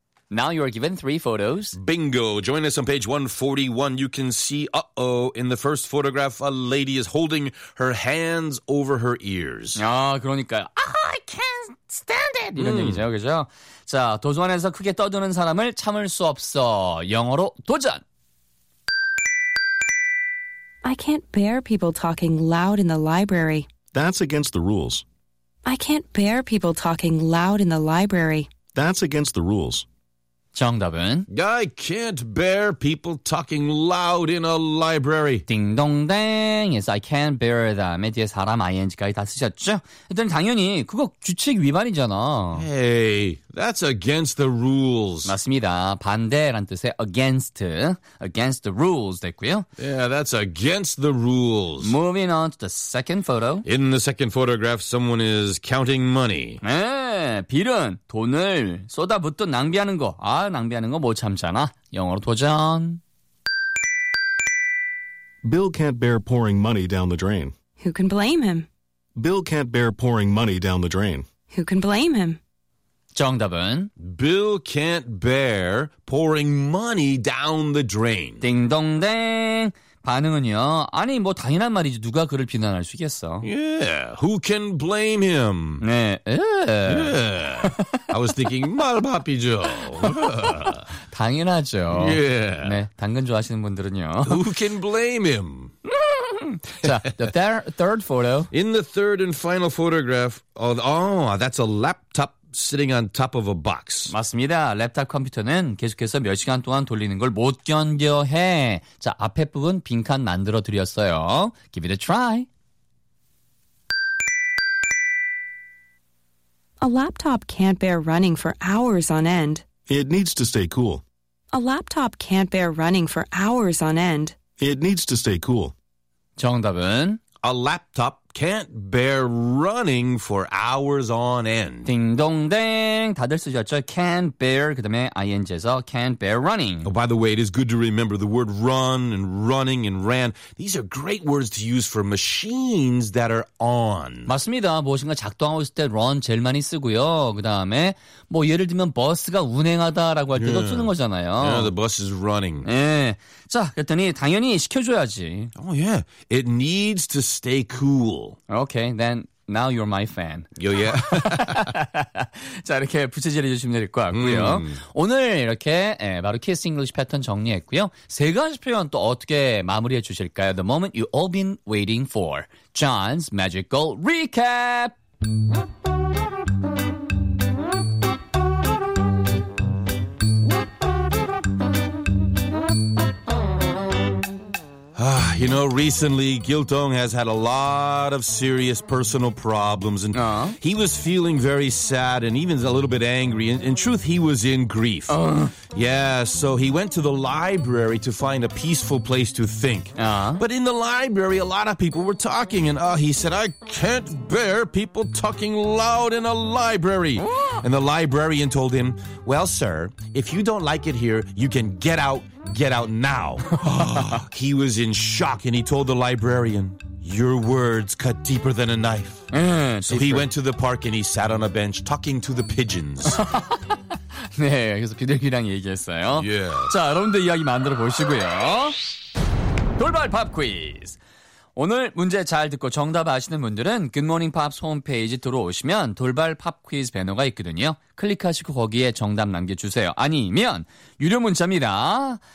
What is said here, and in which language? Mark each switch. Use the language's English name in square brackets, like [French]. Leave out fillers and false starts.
[English] Now you're given three photos. Bingo. Join us on page 141. You can see, uh-oh, in the first photograph, a lady is holding her hands over her ears. [Korean] 아, 그러니까요. [English] Ah, I can't stand it! [Korean] 이런 얘기죠, 그죠? 자, 도서관에서 크게 떠드는 사람을 참을 수 없어. 영어로 도전! [English] I can't bear people talking loud in the library. That's against the rules. I can't bear people talking loud in the library. That's against the rules. [Korean] 정답은? [English] I can't bear people talking loud in a library. [Korean] 딩동댕. [English] Yes, I can't bear them. [Korean] 뒤에 사람 ing까지 다 쓰셨죠? 일단 당연히 그거 규칙 위반이잖아. [English] Hey, that's against the rules. [Korean] 맞습니다. 반대란 뜻의 against. [English] Against the rules [Korean] 됐고요. [English] Yeah, that's against the rules. Moving on to the second photo. In the second photograph, someone is counting money. [Korean] 네, 빌은 돈을 쏟아붓듯 낭비하는 거. 아, 낭비하는 거 못 참잖아. 영어로 도전. [English] Bill can't bear pouring money down the drain. Who can blame him? Bill can't bear pouring money down the drain. Who can blame him? [Korean] 정답은? [English] Bill can't bear pouring money down the drain. [Korean] 딩동댕. 반응은요? 아니, 뭐 당연한 말이지. 누가 그를 비난할 수 있겠어? [English] Yeah, who can blame him? [Korean] 네. [English] Yeah. I was thinking 말바삐죠. [Korean] 당연하죠. [English] Yeah. [Korean] 네, 당근 좋아하시는 분들은요. [English] Who can blame him? 자, the third photo. In the third and final photograph, that's a laptop sitting on top of a box. [Korean] 맞습니다. 랩탑 컴퓨터는 계속해서 몇 시간 동안 돌리는 걸 못 견뎌해. 자, 앞에 부분 빈칸 만들어 드렸어요. [English] Give it a try. A laptop can't bear running for hours on end. It needs to stay cool. A laptop can't bear running for hours on end. It needs to stay cool. [Korean] 정답은? [English] A laptop can't bear running for hours on end. [Korean] 딩동댕. 다들 쓰셨죠? [English] Can't bear, [Korean] 그 다음에 [English] ing에서 can't bear running. Oh, by the way, it is good to remember the word run and running and ran. These are great words to use for machines that are on. [Korean] 맞습니다. 무엇인가 작동하고 있을 때 run 제일 많이 쓰고요. 그 다음에 뭐 예를 들면 버스가 운행하다라고 할 때도 yeah. 쓰는 거잖아요. [English] Yeah, the bus is running. [Korean] 예. 자, 그랬더니 당연히 시켜줘야지. [English] Oh, yeah. It needs to stay cool. Okay, then now you're my fan. Yo, yeah. [Korean] 자, 이렇게 부채질해 주시면 될 것 같고요. 오늘 이렇게 예, 바로 키스 잉글리시 패턴 정리했고요. 세 가지 표현 또 어떻게 마무리해 주실까요? [English] The moment you've all been waiting for. John's Magical Recap! You know, recently, Giltong has had a lot of serious personal problems, and he was feeling very sad and even a little bit angry. In truth, he was in grief. Yeah, so he went to the library to find a peaceful place to think. But in the library, a lot of people were talking, and he said, I can't bear people talking loud in a library. And the librarian told him, well, sir, if you don't like it here, you can get out. Get out now. He was in shock and he told the librarian, your words cut deeper than a knife. So he went to the park and he sat on a bench talking to the pigeons. [Korean] 네, 그래서 비둘기랑 얘기했어요. [English] Yeah. [Korean] 자, 여러분들 이야기 만들어 보시고요. 돌발 팝 퀴즈. 오늘 문제 잘 듣고 정답 아시는 분들은 Good Morning Pops 홈페이지 들어오시면 돌발 팝 퀴즈 배너가 있거든요. 클릭하시고 거기에 정답 남겨주세요. 아니면 유료 문자입니다.